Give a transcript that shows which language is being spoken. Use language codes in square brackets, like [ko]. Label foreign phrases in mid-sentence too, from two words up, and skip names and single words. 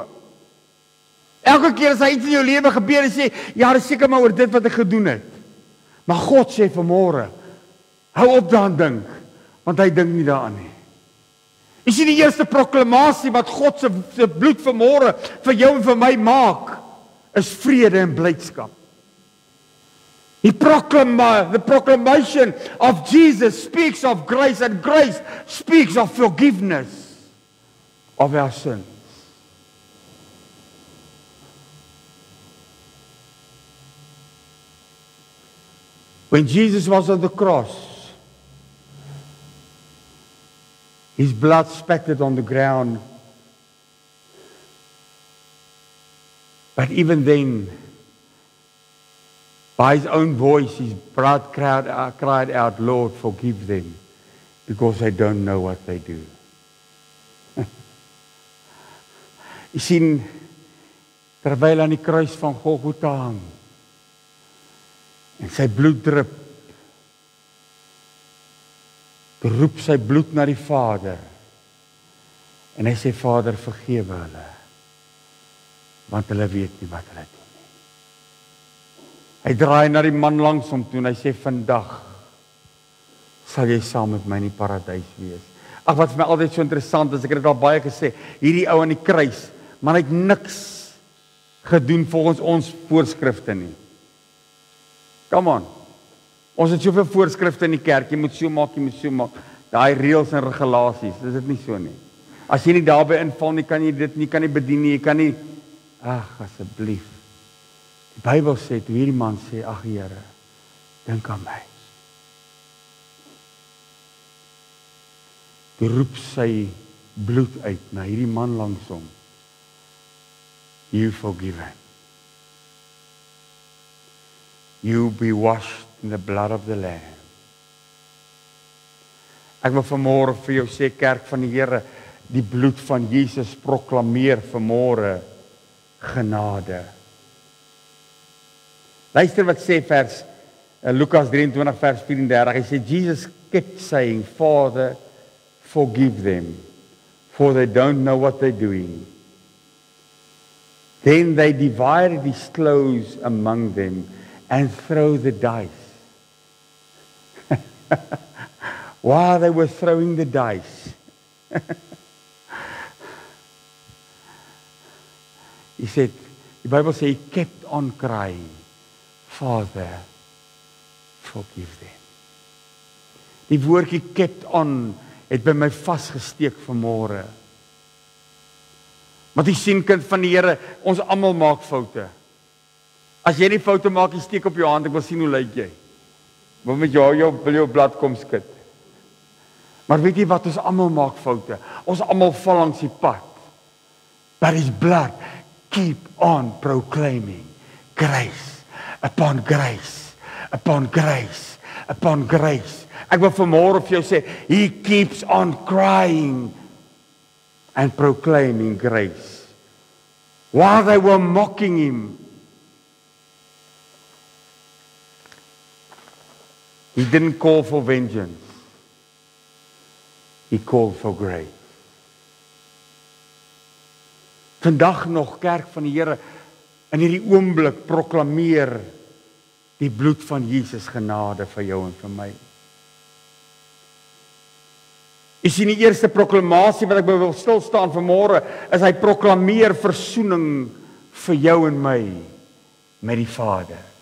[af] Elke keer as iets in jou lewe gebeur en sê, ja, dis seker maar oor dit wat ek gedoen het. Maar God sê vanmôre, hou op daaraan dink, want hy dink nie daaraan nie. Jy sien die eerste proklamasie wat God se bloed vanmôre vir jou en vir my maak, is vrede en blydskap. [en] The proclamation of Jesus speaks of grace, and grace speaks of forgiveness of our sins. When Jesus was on the cross, his blood spattered on the ground. But even then, by his own voice, his blood cried out, Lord, forgive them. because they don't know what they do. [af] Jy sien, terwyl aan die kruis van Golgotha hang, en sy bloed drup, roep sy bloed na die Vader, en hy sê, Vader, vergewe hulle, want hulle weet nie wat hulle doen nie. Hy draai na die man langs hom toe, en hy sê, vandag sal jy saam met my in die paradys wees. Ag, wat vir my altyd so interessant is, ek het dit al baie gesê, hierdie ou aan die kruis, maar hy het niks gedoen volgens ons voorskrifte nie. [en] Come on. [af] Ons het soveel voorskrifte in die kerk, jy moet so maak, daai reëls en regulasies, is dit nie so nie. As jy nie daarby inval nie, kan jy dit nie, kan nie bedien nie, jy kan nie, ag, asseblief. Die Bybel sê, toe hierdie man sê, ag Here, dink aan my. Toe roep sy bloed uit na hierdie man langs hom. [en] You forgiven. You be washed in the blood of the Lamb. [af] Ek wil vanmôre vir jou sê, kerk van die Here, die bloed van Jesus proklameer vanmôre genade. Luister wat sê vers Lukas 23 vers 34. Hy sê [en] Jesus kept saying, Father, forgive them, for they don't know what they're doing. Then they divided his clothes among them and threw the dice. While they were throwing the dice, he said, the Bible says he kept on crying, Father, forgive them. [af] Die woordjie [en] kept on [af] het by my vasgesteek vanmôre. Want jy sien, kind van die Here, ons almal maak foute. As jy nie foute maak, jy steek op jou hand, ek wil sien hoe lyk jy. Wil met jou blad kom skud. Maar weet jy wat, ons almal maak foute. Ons almal val langs die pad. [en] But his blood keep on proclaiming grace upon grace upon grace upon grace. [af] Ek wil vanmôre vir jou sê, [en] he keeps on crying and proclaiming grace. While they were mocking him, he didn't call for vengeance. He called for grace. [af] Vandag nog, kerk van die Here, in hierdie oomblik proklameer die bloed van Jesus genade vir jou en vir my. Jy sien, die eerste proklamasie wat ek wil stil staan vanmôre, is hy proklameer versoening vir jou en my met die Vader.